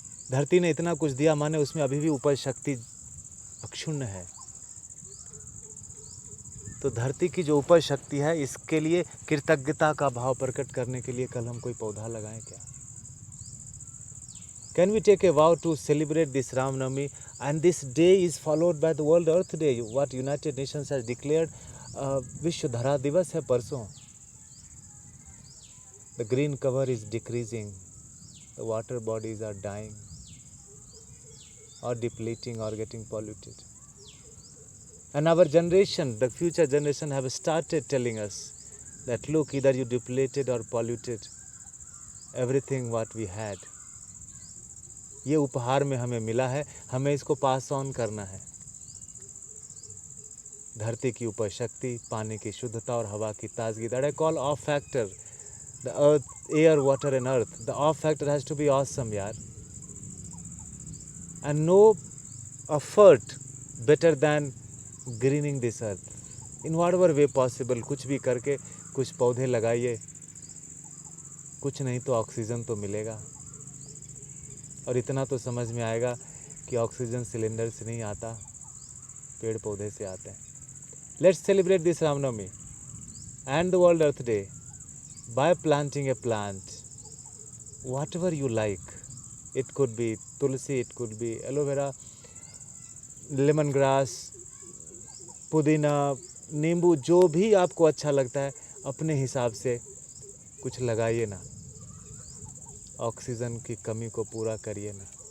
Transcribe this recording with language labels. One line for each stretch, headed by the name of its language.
Hindi: धरती ने इतना कुछ दिया, माने उसमें अभी भी उपज शक्ति अक्षुण्ण है। तो धरती की जो उपज शक्ति है, इसके लिए कृतज्ञता का भाव प्रकट करने के लिए कल हम कोई पौधा लगाएं क्या?
English: Can we take a vow to celebrate this Ram Navami? And this day is followed by the World Earth Day, what United Nations has declared.
Hindi: विश्व धरा दिवस है परसों।
English: The green cover is decreasing, the water bodies are dying or depleting or getting polluted. And our generation, the future generation, have started telling us that look, either you depleted or polluted everything what we had.
Hindi: ये उपहार में हमें मिला है, हमें इसको pass on करना है। धरती की उपज शक्ति, पानी की शुद्धता और हवा की ताजगी।
English: That I call off factor, the earth, air, water and earth. The off factor has to be awesome,
Hindi: यार.
English: And no effort better than greening this earth. In whatever way possible,
Hindi: कुछ भी करके कुछ पौधे लगाइए, कुछ नहीं तो ऑक्सीजन तो मिलेगा। और इतना तो समझ में आएगा कि ऑक्सीजन सिलेंडर से नहीं आता, पेड़ पौधे से आते हैं।
English: Let's celebrate this Ramnavami and the World Earth Day by planting a plant, whatever you like. It could be tulsi, it could be aloe vera,
Hindi: lemon grass, पुदीना, नींबू, जो भी आपको अच्छा लगता है अपने हिसाब से कुछ लगाइए ना, ऑक्सीजन की कमी को पूरा करिए ना।